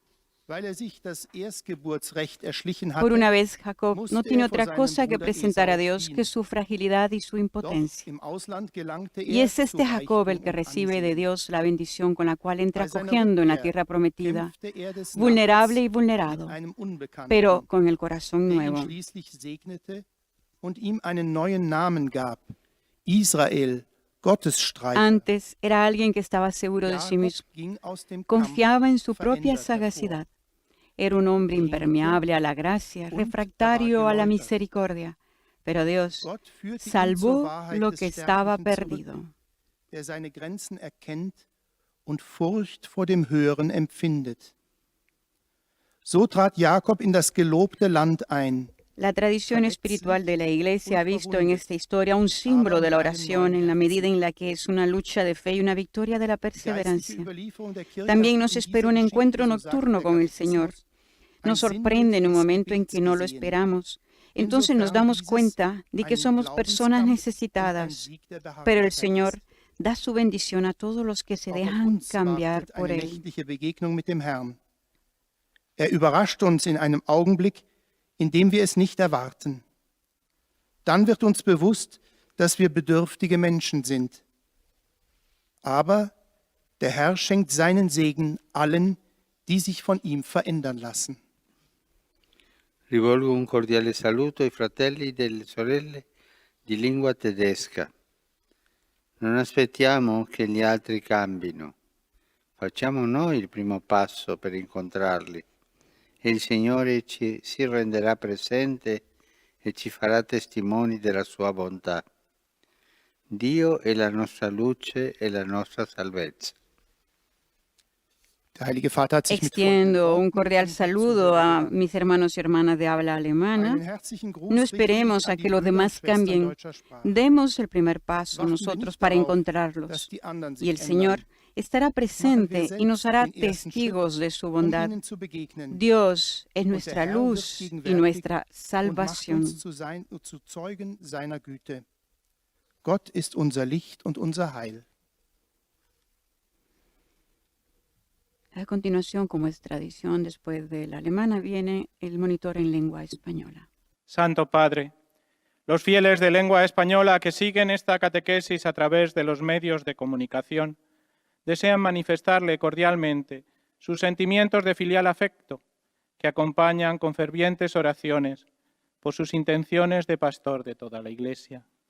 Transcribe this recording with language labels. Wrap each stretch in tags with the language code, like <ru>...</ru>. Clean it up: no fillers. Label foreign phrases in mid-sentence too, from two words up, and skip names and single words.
<es>Por una vez, Jacob no tiene otra cosa que presentar a Dios que su fragilidad y su impotencia. Y es este Jacob el que recibe de Dios la bendición con la cual entra cogiendo en la tierra prometida, vulnerable y vulnerado, pero con el corazón nuevo.</es> <de>Und ihm einen neuen Namen gab, Israel, Gottesstreiter.</de> <es>Antes era alguien que estaba seguro de sí Jakob mismo,</es> <de>ging aus dem Kampf</de> <es>confiaba en su propia</es> <de>verändert hervor.</de> <es>sagacidad. Era un hombre impermeable a la gracia, refractario a la misericordia. Pero Dios</es> <de>Gott führte ihn zur</de> <es>salvó</es> <de>Wahrheit</de> <es>lo</es> <de>des</de> <es>que estaba</es> <de>Sterblichen zurück,</de> <es>perdido.</es> <de>der seine Grenzen erkennt und Furcht vor dem Höheren empfindet. So trat Jakob in das gelobte Land ein.</de> <es>La tradición espiritual de la Iglesia ha visto en esta historia un símbolo de la oración en la medida en la que es una lucha de fe y una victoria de la perseverancia. También nos espera un encuentro nocturno con el Señor. Nos sorprende en un momento en que no lo esperamos. Entonces nos damos cuenta de que somos personas necesitadas, pero el Señor da su bendición a todos los que se dejan cambiar por Él.</es> <de>Überrascht uns in einem Augenblick, in dem wir es nicht erwarten. Dann wird uns bewusst, dass wir bedürftige Menschen sind. Aber der Herr schenkt seinen Segen allen, die sich von ihm verändern lassen.</de> <it>Rivolgo un cordiale saluto ai fratelli e delle sorelle di lingua tedesca. Non aspettiamo che gli altri cambino. Facciamo noi il primo passo per incontrarli e il Signore si renderà presente e ci farà testimoni della sua bontà. Dio è la nostra luce e la nostra salvezza.</it> <de>Der Heilige Vater hat sich mit</de> <es>Extiendo un cordial saludo a mis hermanos y hermanas de habla</es> <de>Einen</de> <es>alemana.</es> <de>herzlichen Gruß</de> <es>No</es> <de>richte</de> <es>esperemos</es> <de>ich an</de> <es>a</es> <de>die</de> <es>que los</es> <de>Brüder und</de> <es>demás</es> <de>Schwestern</de> <es>cambien.</es> <de>deutscher Sprache.</de> <es>Demos el primer paso</es> <de>Warten wir</de> <es>nosotros</es> <de>nicht</de> <es>para</es> <de>darauf, dass</de> <es>encontrarlos.</es> <de>die anderen</de> <es>Y</es> <de>sich</de> <es>el Señor</es> <de>ändern.</de> <es>estará presente y nos hará testigos de su bondad.</es> <de>Ihnen zu begegnen.</de> <es>Dios es</es> <de>Und der</de> <es>nuestra</es> <de>Herr wird</de> <es>luz y</es> <de>gegenwärtig</de> <es>nuestra</es> <de>und macht</de> <es>salvación.</es> <de>uns zu Zeugen seiner Güte. Gott ist unser Licht und unser Heil.</de> <es>A continuación, como es tradición, después de la alemana viene el monitor en lengua española. Santo Padre, los fieles de lengua española que siguen esta catequesis a través de los medios de comunicación desean manifestarle cordialmente sus sentimientos de filial afecto que acompañan con fervientes oraciones por sus intenciones de pastor de toda la Iglesia.</es>